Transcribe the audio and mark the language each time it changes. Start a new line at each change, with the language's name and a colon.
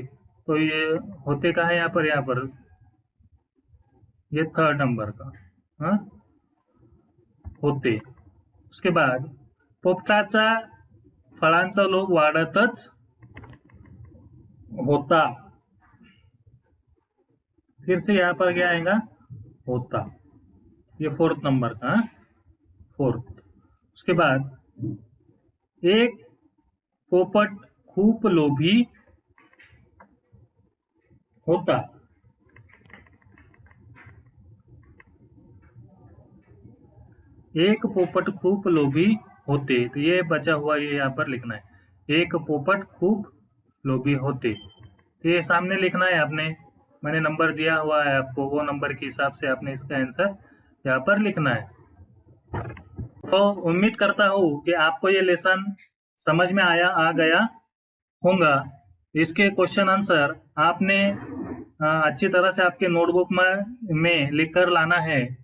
Hindi: तो ये होते का है यहाँ पर ये 3rd नंबर का.
Marathi: हाँ, होते.
Hindi: उसके बाद
Marathi: पोपटाचा फळांचा लोभ वाढतच होता.
Hindi: फिर से यहाँ पर क्या आएगा, होता. ये 4th नंबर का, 4th. उसके बाद
Marathi: एक पोपट खूप लोभी होता. एक पोपट खूप लोभी होते,
Hindi: तो ये बचा हुआ ये यहाँ पर लिखना है.
Marathi: एक पोपट खूब लोभी होते,
Hindi: तो ये सामने लिखना है आपने. मैंने नंबर दिया हुआ है आपको, वो नंबर के हिसाब से आपने इसका आंसर यहाँ पर लिखना है. तो उम्मीद करता हूँ कि आपको ये लेसन समझ में आ गया होगा. इसके क्वेश्चन आंसर आपने अच्छी तरह से आपके नोटबुक में लिख कर लाना है.